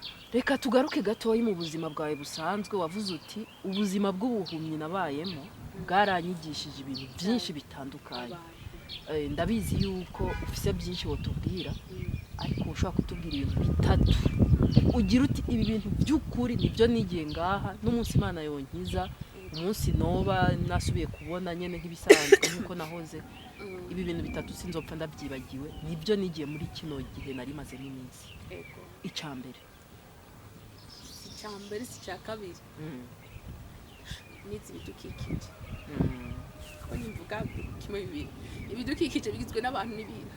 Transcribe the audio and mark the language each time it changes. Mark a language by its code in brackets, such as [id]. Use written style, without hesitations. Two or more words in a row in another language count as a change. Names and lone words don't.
[rn] reka tugaruke gatoya mu buzima bwawe busanzwe wavuze uti ubuzima bw'ubuhumyi nabayemo bwaranyigishije ibintu byinshi bitandukanye. Ndabizi yuko ufise byinshi wotubwira ariko ushobora kutubwira ibintu bitatu ugira uti ibi bintu by'ukuri nibyo nigiye ngaha n'umunsi Imana yonkiza umunsi noba nasubiye kubona nyene nk'ibisanzwe nkuko nahoze ibi bintu bitatu sinzopfa ndabyibagiwe nibyo nigiye muri kino gihe nari maze n'iminsi. Icambere si cya kabiri nizi ibidukikije ko nimvuga kimwe bibiri ibidukikije bigizwe n'abantu n'ibintu.